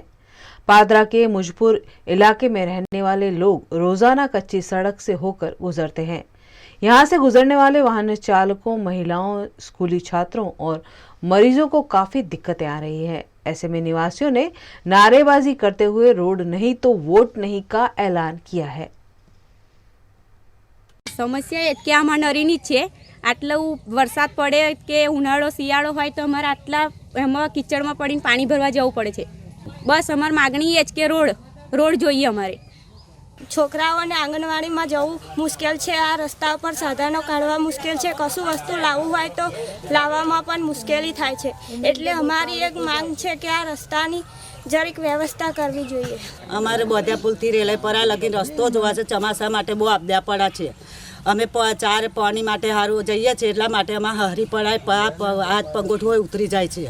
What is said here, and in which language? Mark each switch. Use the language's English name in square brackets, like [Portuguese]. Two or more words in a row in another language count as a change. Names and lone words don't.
[Hindi] पादरा के मुजपुर इलाके में रहने वाले लोग रोजाना कच्ची सड़क से होकर गुजरते हैं। यहाँ से गुजरने वाले वाहन चालकों, महिलाओं, स्कूली छात्रों और मरीजों को काफी दिक्कतें आ रही है। ऐसे में निवासियों ने नारेबाजी करते हुए रोड नहीं तो वोट नहीं का ऐलान किया है। [Gujarati] સમસ્યા કે આમાં નરીની છે, આટલૂ વરસાદ પડે કે ઉનાળો શિયાળો હોય તો અમારે આટલા એમાં કીચડમાં પડીને પાણી ભરવા જવું પડે છે। બસ અમારી માગણી એ જ કે રોડ જોઈએ। અમારે છોકરાઓને આંગણવાડીમાં જવું મુશ્કેલ છે। આ રસ્તા પર સાધનો કાઢવા મુશ્કેલ છે। કશું વસ્તુ લાવવું હોય તો લાવવામાં પણ મુશ્કેલી થાય છે। એટલે અમારી એક માંગ છે કે આ રસ્તાની જરીક વ્યવસ્થા કરવી જોઈએ। અમારે બોધ્યા પુલથી રેલવે પરા લગીને રસ્તો જોવા છે। ચોમાસા માટે બહુ આપદા પડે છે અમે ચાર પાણી માટે સારું જઈએ છીએ એટલા માટે અમારે હરી પડાય હાથ પગોઠવો ઉતરી જાય છે.